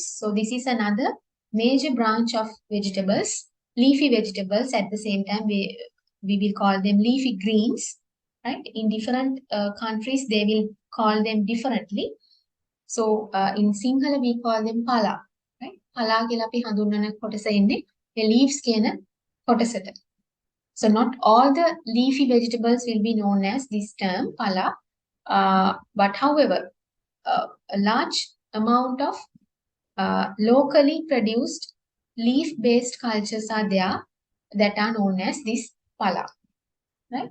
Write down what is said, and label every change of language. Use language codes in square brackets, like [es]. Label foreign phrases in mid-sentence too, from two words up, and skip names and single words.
[en] So this is another major branch of vegetables, leafy vegetables. At the same time, we will call them leafy greens, right? In different countries, they will call them differently. So in Sinhala we call them pala, right? [si] Pala කියලා අපි හඳුන්වන කොටස ඉන්නේ [en] the leaves [si] කියන කොටසට. [en] So not all the leafy vegetables will be known as this term pala, but however, a large amount of locally produced leaf-based cultures are there that are known as this pala, right?